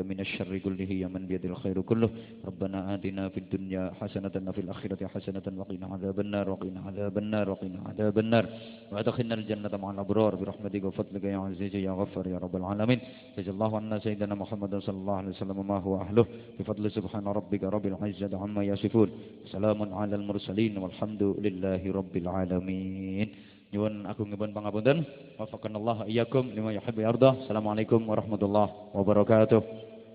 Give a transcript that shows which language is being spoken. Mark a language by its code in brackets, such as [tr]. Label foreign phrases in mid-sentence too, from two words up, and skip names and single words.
[ar] من الشر كله يا من بيد الخير كله ربنا آتنا في الدنيا حسنة وفي الآخرة حسنة وقنا عذاب النار وقنا عذاب النار وقنا عذاب النار وأدخلنا الجنة مع الأبرار برحمتك وفضلك يا عزيز يا غفار يا رب العالمين جزا الله عنا سيدنا محمد صلى الله عليه وسلم ما هو أهله بفضل سبحان ربك رب العزة عما يصفون سلام على المرسلين والحمد لله رب العالمين [jv] nyuwun agungipun pangapunten [ar] وفقنا الله وإياكم لما يحب ويرضى. السلام عليكم ورحمة الله وبركاته.